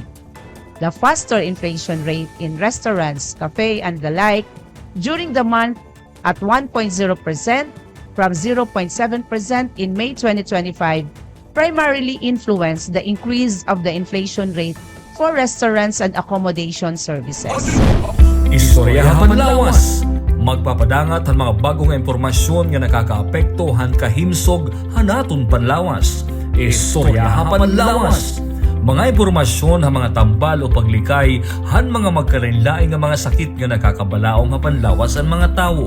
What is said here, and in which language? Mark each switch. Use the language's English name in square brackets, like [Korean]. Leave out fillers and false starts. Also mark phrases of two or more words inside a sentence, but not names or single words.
[English] The faster inflation rate in restaurants, cafe, and the like during the month at 1.0% from 0.7% in May 2025 primarily influenced the increase of the inflation rate for restaurants and accommodation services. [Waray] Istoryahan Panlawas. Magpapadangat ang mga bagong impormasyon nga nakakaapekto han kahimsog hanaton Panlawas. Istoryahan Panlawas. Mga impormasyon ang mga tambal o paglikay han mga magkarinlaing nga mga sakit nga nakakabalaong nga panlawas ang mga tao.